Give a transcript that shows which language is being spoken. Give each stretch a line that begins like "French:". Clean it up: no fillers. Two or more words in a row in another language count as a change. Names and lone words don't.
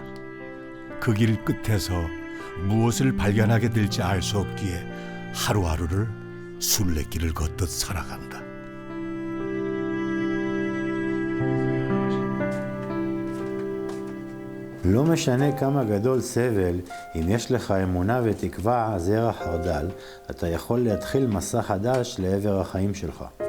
Korean: 그 길 끝에서 무엇을 발견하게 될지 알 수 없기에 하루하루를 순례길을 걷듯 살아간다.
Hebrew: לא משנה כמה גדול סבל, אם יש לך אמונה ותקווה, זרע חרדל, אתה יכול להתחיל מסע חדש לעבר החיים שלך.